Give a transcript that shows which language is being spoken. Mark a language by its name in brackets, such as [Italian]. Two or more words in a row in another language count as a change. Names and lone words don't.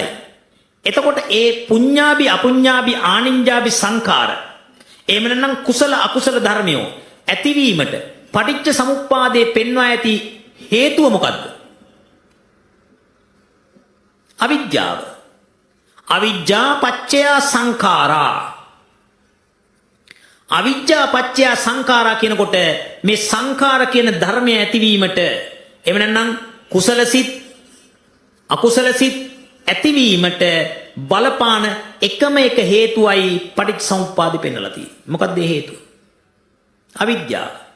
[Sinhala] එතකොට ඒ පුඤ්ඤාභි, අපුඤ්ඤාභි, ආනිඤ්ඤාභි සංඛාර එහෙම නැත්නම් කුසල අකුසල ධර්මයෝ ඇතිවීමට පටිච්ච සමුප්පාදයේ පෙන්වා ඇති හේතුව මොකද්ද? අවිජ්ජාව. [Pali] අවිජ්ජා පච්චය සංඛාරා. අවිජ්ජා පච්චය සංඛාරා [Sinhala] කියනකොට මේ සංඛාර කියන ධර්මය ඇතිවීමට එහෙම නැත්නම් කුසල සිත් අකුසල සිත් ඇතිවීමට බලපාන එකම එක හේතුවයි පටිච්චසමුප්පාදෙ පෙන්නලා තියෙන්නේ. මොකක්ද ඒ හේතුව? අවිද්‍යාව.